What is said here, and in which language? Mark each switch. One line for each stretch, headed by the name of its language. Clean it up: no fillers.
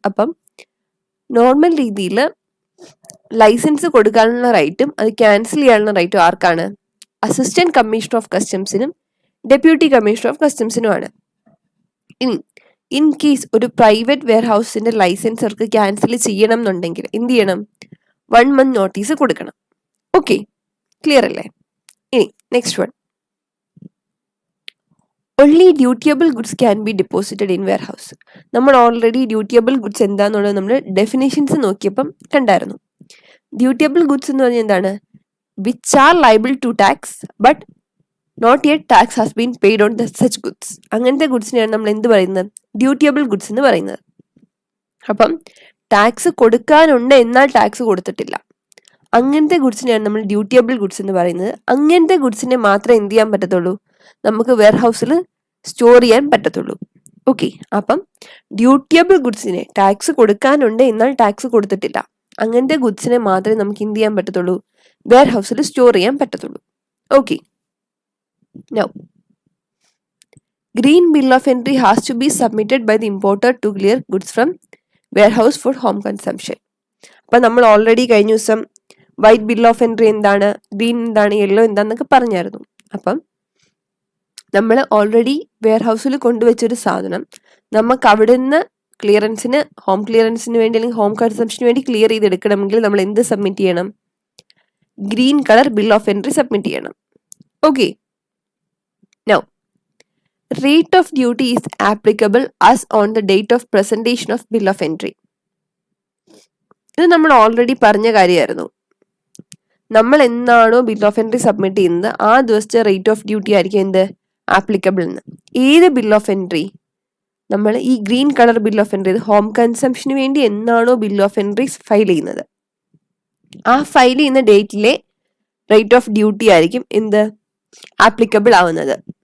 Malayalam: അപ്പം നോർമൽ രീതിയിൽ ലൈസൻസ് കൊടുക്കാനുള്ള റൈറ്റും അത് ക്യാൻസൽ ചെയ്യാനുള്ള റൈറ്റും ആർക്കാണ്? Assistant commissioner of കസ്റ്റംസിനും deputy commissioner of കസ്റ്റംസിനുമാണ്. ഇനി ഇൻ കേസ് ഒരു പ്രൈവറ്റ് വെയർഹൗസിന്റെ ലൈസൻസ് അവർക്ക് ക്യാൻസൽ ചെയ്യണം എന്നുണ്ടെങ്കിൽ എന്ത് ചെയ്യണം? 1 month നോട്ടീസ് കൊടുക്കണം. ഓക്കെ, ക്ലിയർ അല്ലേ?
English: ഇനി next one, only dutiable goods can be deposited in warehouse.
Malayalam: നമ്മൾ ഓൾറെഡി ഡ്യൂട്ടിയബിൾ ഗുഡ്സ് എന്താന്നുള്ളത് നമ്മൾ ഡെഫിനേഷൻസ് നോക്കിയപ്പം കണ്ടായിരുന്നു. ഡ്യൂട്ടിയബിൾ ഗുഡ്സ് എന്ന് പറഞ്ഞാൽ എന്താണ്?
English: Which are liable to tax but not yet tax has been paid on the such goods.
Malayalam: അങ്ങനത്തെ ഗുഡ്സിനെയാണ് നമ്മൾ എന്ത് പറയുന്നത്? ഡ്യൂട്ടിയബിൾ ഗുഡ്സ് എന്ന് പറയുന്നത്. അപ്പം ടാക്സ് കൊടുക്കാനുണ്ട് എന്നാൽ ടാക്സ് കൊടുത്തിട്ടില്ല, അങ്ങനത്തെ ഗുഡ്സിനെയാണ് നമ്മൾ ഡ്യൂട്ടിയബിൾ ഗുഡ്സ് എന്ന് പറയുന്നത്. അങ്ങനത്തെ ഗുഡ്സിനെ മാത്രമേ എന്ത് ചെയ്യാൻ പറ്റത്തുള്ളൂ? നമുക്ക് വെയർഹൗസിൽ സ്റ്റോർ ചെയ്യാൻ പറ്റത്തുള്ളൂ. ഓക്കെ, അപ്പം ഡ്യൂട്ടിയബിൾ ഗുഡ്സിനെ ടാക്സ് കൊടുക്കാനുണ്ട് എന്നാൽ ടാക്സ് കൊടുത്തിട്ടില്ല, അങ്ങനത്തെ ഗുഡ്സിനെ മാത്രമേ നമുക്ക് എന്ത് ചെയ്യാൻ പറ്റത്തുള്ളൂ? വെയർഹൗസിൽ സ്റ്റോർ ചെയ്യാൻ പറ്റത്തുള്ളൂ.
English: Okay, now green bill of entry has to be submitted by the importer to clear goods from warehouse for home consumption.
Malayalam: അപ്പം നമ്മൾ ഓൾറെഡി കഴിഞ്ഞ ദിവസം വൈറ്റ് ബിൽ ഓഫ് എൻട്രി എന്താണ്, ഗ്രീൻ എന്താണ്, യെല്ലോ എന്താണെന്നൊക്കെ പറഞ്ഞായിരുന്നു. അപ്പം നമ്മൾ ഓൾറെഡി വെയർഹൗസിൽ കൊണ്ടുവച്ചൊരു സാധനം നമുക്ക് അവിടെ നിന്ന് ക്ലിയറൻസിന്, ഹോം ക്ലിയറൻസിന് വേണ്ടി അല്ലെങ്കിൽ ഹോം കൺസംഷന് വേണ്ടി ക്ലിയർ ചെയ്തെടുക്കണമെങ്കിൽ നമ്മൾ എന്ത് സബ്മിറ്റ് ചെയ്യണം? Green colour bill of entry submit ചെയ്യണം.
English: Okay, now rate of duty is applicable as on the date of presentation of bill of entry.
Malayalam: ഇത് നമ്മൾ ഓൾറെഡി പറഞ്ഞ കാര്യമായിരുന്നു. നമ്മൾ എന്നാണോ ബിൽ ഓഫ് എൻട്രി സബ്മിറ്റ് ചെയ്യുന്നത് ആ ദിവസത്തെ റേറ്റ് ഓഫ് ഡ്യൂട്ടി ആയിരിക്കും എന്ത് ആപ്ലിക്കബിൾ എന്ന്. ഏത് ബിൽ ഓഫ് എൻട്രി? നമ്മൾ ഈ green colour bill of entry home കൺസംഷന് വേണ്ടി എന്നാണോ ബിൽ ഓഫ് എൻട്രി ഫയൽ ചെയ്യുന്നത് ആ ഫയൽ ചെയ്യുന്ന ഡേറ്റിലെ റേറ്റ് ഓഫ് ഡ്യൂട്ടി ആയിരിക്കും എന്ത് ആപ്ലിക്കബിൾ ആവുന്നത്.